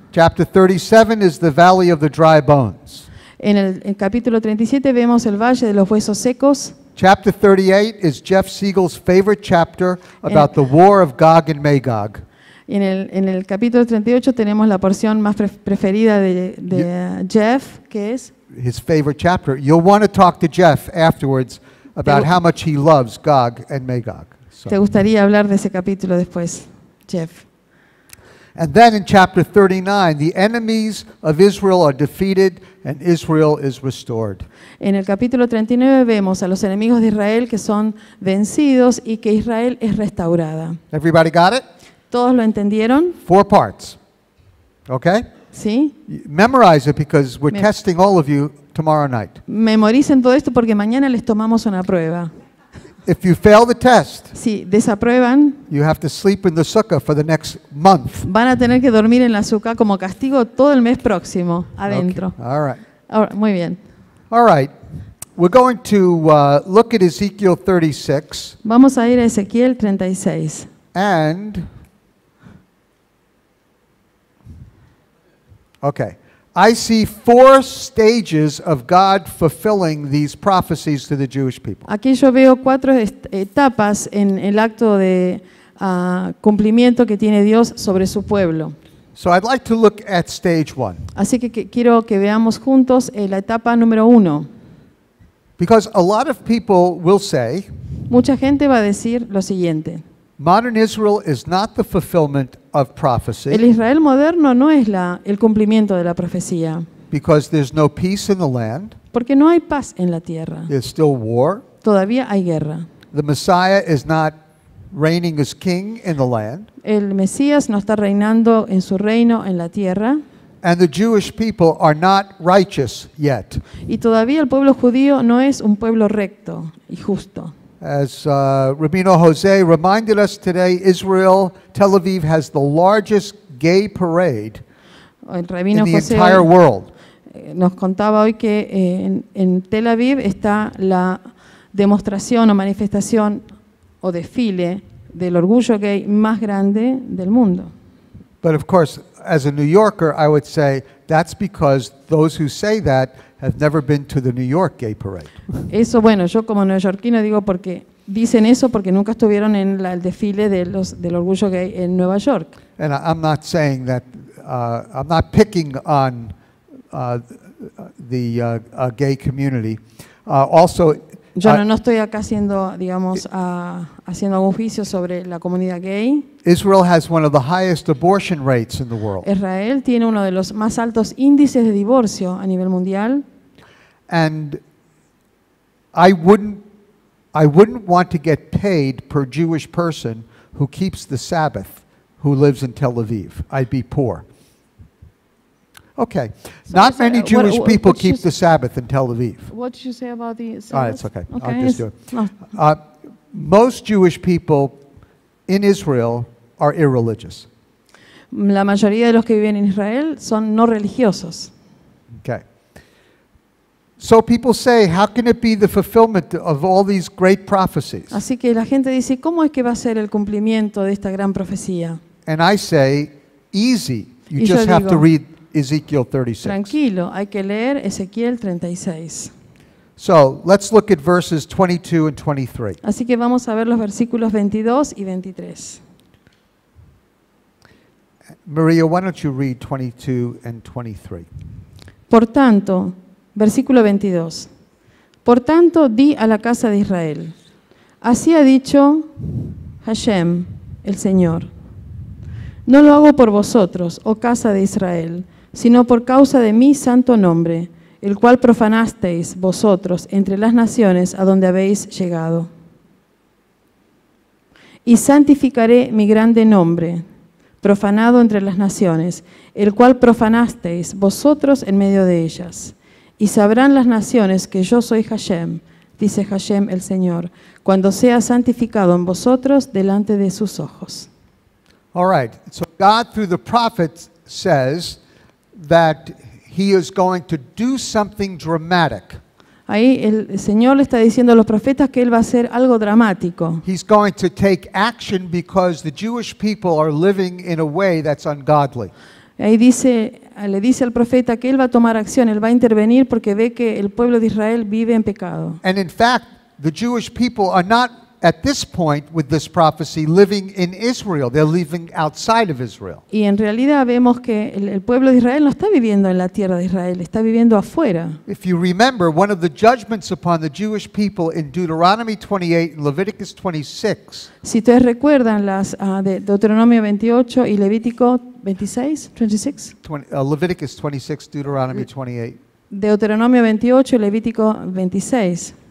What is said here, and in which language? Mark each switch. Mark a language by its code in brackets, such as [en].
[en] Chapter 37 is the valley of the dry bones. [es] En el capítulo 37 vemos el valle de los huesos secos. [en] Chapter 38 is Jeff Siegel's favorite chapter about the war of Gog and Magog. [es] En el capítulo 38 tenemos la porción más preferida de Jeff, que es [en] his favorite chapter. You'll want to talk to Jeff afterwards about how much he loves Gog and Magog. [es] Te gustaría hablar de ese capítulo después, Jeff. [en] And then in chapter 39, the enemies of Israel are defeated and Israel is restored. [es] En el capítulo 39 vemos a los enemigos de Israel que son vencidos y que Israel es restaurada. [en] Everybody got it? [es] ¿Todos lo entendieron? [en] 4 parts. Okay? [es] ¿Sí? [en] Memorize it because we're testing all of you tomorrow night. [es] Memoricen todo esto porque mañana les tomamos una prueba. [en] If you fail the test, [es] Si desaprueban, [en] you have to sleep in the sukkah for the next month. [es] van a tener que dormir en la azúcar como castigo todo el mes próximo, adentro. [en] Okay. All right. [es] Ahora, muy bien. [en] All right. We're going to look at Ezekiel 36 [es] Vamos a ir a Ezequiel 36. [en] and okay. I see 4 stages of God fulfilling these prophecies to the Jewish people. [es] Aquí yo veo 4 etapas en el acto de cumplimiento que tiene Dios sobre su pueblo. [en] So I'd like to look at stage 1 [es] Así que quiero que veamos juntos la etapa número 1. [en] because a lot of people will say [es] Mucha gente va a decir lo siguiente: [en] modern Israel is not the fulfillment of [es] el [en] prophecy [es] Israel moderno no es el cumplimiento de la profecía, [en] because there's no peace in the land. [es] porque no hay paz en la tierra. [en] There's still war. [es] Todavía hay guerra. [en] The Messiah is not reigning as king in the land. [es] El Mesías no está reinando en su reino en la tierra. [en] And the Jewish people are not righteous yet. [es] Y todavía el pueblo judío no es un pueblo recto y justo. [en] As Rabino Jose reminded us today, Tel Aviv has the largest gay parade [es] El [en] in [es] rabino [en] the [es] José [en] entire world. [es] nos contaba hoy que en Tel Aviv está la demostración o manifestación o desfile del orgullo gay más grande del mundo. [en] But of course, as a New Yorker, I would say that's because those who say that have never been to the New York Gay Parade. [es] Eso, bueno, yo como neoyorquino digo porque dicen eso porque nunca estuvieron en el desfile del orgullo gay en Nueva York. [en] And I'm not saying that, I'm not picking on the gay community. Also, [es] Yo no estoy acá haciendo, digamos, haciendo algún juicio sobre la comunidad gay. [en] Israel has one of the highest abortion rates in the world. [es] Israel tiene uno de los más altos índices de divorcio a nivel mundial. [en] And I wouldn't want to get paid per Jewish person who keeps the Sabbath, who lives in Tel Aviv. I'd be poor. Okay. Not many Jewish people keep the Sabbath in Tel Aviv. What did you say about the Sabbath? All right, it's okay. I'll just do it. No. Most Jewish people in Israel are irreligious. [es] La mayoría de los que viven en Israel son no religiosos. [en] Okay. So people say, how can it be the fulfillment of all these great prophecies? [es] Así que la gente dice, ¿cómo es que va a ser el cumplimiento de esta gran profecía? [en] And I say, easy. You [es] Y yo [en] just have to [es] digo, [en] read Ezekiel 36. [es] Tranquilo, hay que leer Ezequiel 36. [en] So let's look at verses 22 and 23. [es] Así que vamos a ver los versículos 22 y 23. [en] Maria, why don't you read 22 and 23? [es] Por tanto, versículo 22. Por tanto, di a la casa de Israel, así ha dicho Hashem, el Señor. No lo hago por vosotros, oh casa de Israel, sino por causa de mi santo nombre, el cual profanasteis vosotros entre las naciones a donde habéis llegado. Y santificaré mi grande nombre, profanado entre las naciones, el cual profanasteis vosotros en medio de ellas. Y sabrán las naciones que yo soy Hashem, dice Hashem el Señor, cuando sea santificado en vosotros delante de sus ojos. [en] All right. So God, through the prophet, says that he is going to do something dramatic. [es] Ahí el Señor le está diciendo a los profetas que Él va a hacer algo dramático. [en] He's going to take action because the Jewish people are living in a way that's ungodly. [es] Ahí le dice al profeta que Él va a tomar acción, Él va a intervenir porque ve que el pueblo de Israel vive en pecado. [en] And in fact, the Jewish people are not at this point with this prophecy living in Israel. They're living outside of Israel. [es] Y en realidad vemos que el pueblo de Israel no está viviendo en la tierra de Israel, está viviendo afuera. [en] If you remember, one of the judgments upon the Jewish people in Deuteronomy 28 and Leviticus 26 [es] Si ustedes recuerdan las de Deuteronomio 28 y Levítico 26, 26. [en] Leviticus 26, Deuteronomy 28, [es] Deuteronomio 28 y Levítico 26.